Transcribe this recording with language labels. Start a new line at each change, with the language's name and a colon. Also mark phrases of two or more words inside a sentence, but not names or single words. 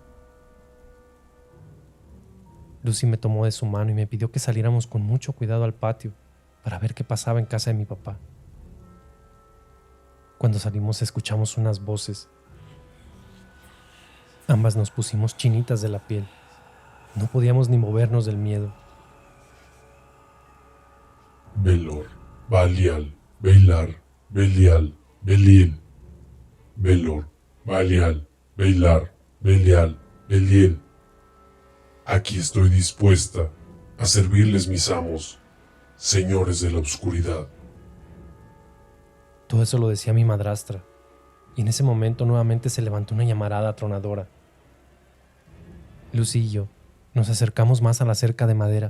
Spanish: Lucy me tomó de su mano y me pidió que saliéramos con mucho cuidado al patio para ver qué pasaba en casa de mi papá. Cuando salimos escuchamos unas voces. Ambas nos pusimos chinitas de la piel. No podíamos ni movernos del miedo. Belor, Balial, Beilar, Belial, Beliel. Belor, Balial, Beilar, Belial, Beliel. Aquí estoy dispuesta a servirles, mis amos, señores de la oscuridad. Todo eso lo decía mi madrastra, y en ese momento nuevamente se levantó una llamarada atronadora. Lucy y yo nos acercamos más a la cerca de madera.